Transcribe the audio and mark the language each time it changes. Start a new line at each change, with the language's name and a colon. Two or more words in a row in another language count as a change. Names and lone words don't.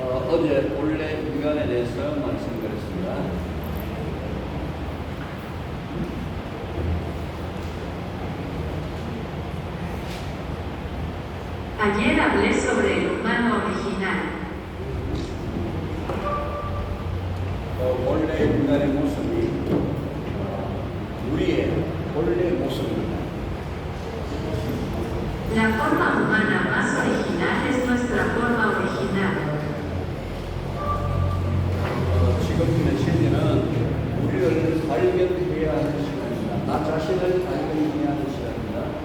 Korean: 어제 본래 인간에 대해서 말씀드렸습니다.
Spanish: Ayer hablé sobre el humano original.
Korean: 본래 인간의 모습이 우리의 본래 모습입니다.
Spanish: La forma humana más original es nuestra forma original.
Korean: 지금 메시지는 우리를 발견해야 하는 시간입니다. 나 자신을 발견해야 하는 시간입니다.